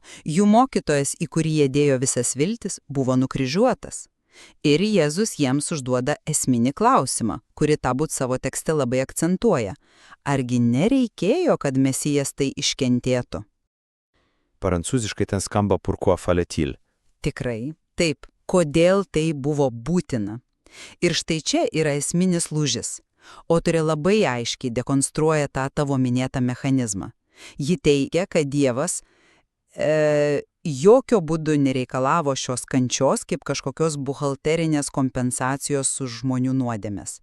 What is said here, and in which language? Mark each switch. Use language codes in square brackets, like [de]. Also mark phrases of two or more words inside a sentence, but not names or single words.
[lt] Jų mokytojas, į kurį jie dėjo visas viltis, buvo nukryžiuotas. Ir Jėzus jiems užduoda esminį klausimą, kurį Tabut savo tekste labai akcentuoja. Argi nereikėjo, kad Mesijas tai iškentėtų? Prancūziškai ten skamba [fr] pourquoi fallait-il. [lt] Tikrai, taip. Kodėl tai buvo būtina? Ir štai čia yra esminis lūžis. Autorė labai aiškiai dekonstruoja tą tavo minėtą mechanizmą. Ji teigia, kad Dievas jokio būdu nereikalavo šios kančios kaip kažkokios buhalterinės kompensacijos už žmonių nuodėmes.